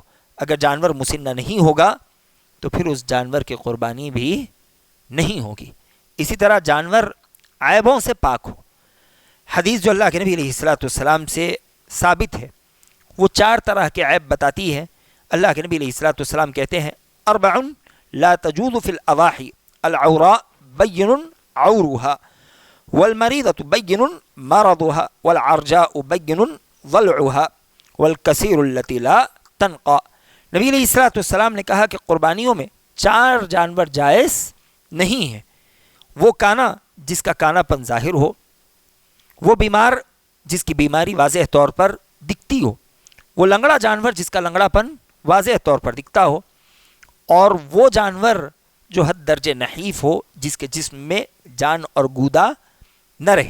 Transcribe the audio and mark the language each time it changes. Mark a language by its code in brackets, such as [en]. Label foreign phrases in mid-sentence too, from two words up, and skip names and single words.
[ur] اگر جانور مسنہ نہیں ہوگا تو پھر اس جانور کی قربانی بھی نہیں ہوگی۔ اسی طرح جانور عیبوں سے پاک ہو۔ حدیث جو اللہ کے نبی [ar] علیہ الصلوۃ والسلام [ur] سے ثابت ہے وہ 4 طرح کے عیب بتاتی ہے۔ اللہ کے نبی [ar] علیہ الصلوۃ والسلام [ur] کہتے ہیں [ar] 4 لا تجوز فی الاضاحی العوراء بین عورها والمریضۃ بین مرضها والعرجاء بین ضلعها والکثیر التی لا تنقى۔ [ur] نبی [ar] علیہ الصلوۃ والسلام [ur] نے کہا کہ قربانیوں میں 4 جانور جائز نہیں ہیں۔ وہ کانا جس کا کانا پن ظاہر ہو، وہ بیمار جس کی بیماری واضح طور پر دکھتی ہو، وہ لنگڑا جانور جس کا لنگڑا پن واضح طور پر دکھتا ہو، اور وہ جانور جو حد درجے نحیف ہو جس کے جسم میں جان اور گودا نہ رہے۔